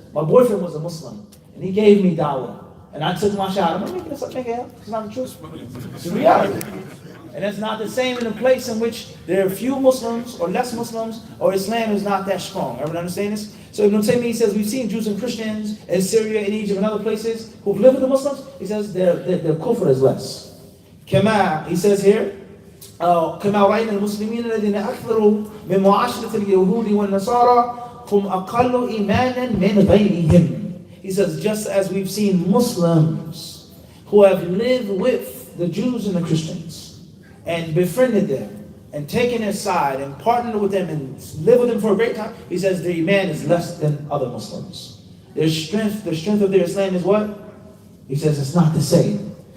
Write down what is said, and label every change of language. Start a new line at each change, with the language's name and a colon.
English: My boyfriend was a Muslim, and he gave me dawah. And I took my shot. I'm not making this up, nigga. It's not the truth. It's the reality. And it's not the same in a place in which there are few Muslims, or less Muslims, or Islam is not that strong. Everyone understand this? So Ibn Taymiyyah says, we've seen Jews and Christians in Syria, in Egypt, and other places who've lived with the Muslims. He says their kufr is less.
Arabic: Kama,
English: he says here,
Arabic: كما رأينا المسلمين الذين أكثروا من معاشرة اليهود والنصارى هم أقل إيمانا من غيرهم.
English: He says, just as we've seen Muslims who have lived with the Jews and the Christians and befriended them and taken their side and partnered with them and lived with them for a great time, he says their iman is less than other Muslims. The strength of their Islam is what? He says it's not the same.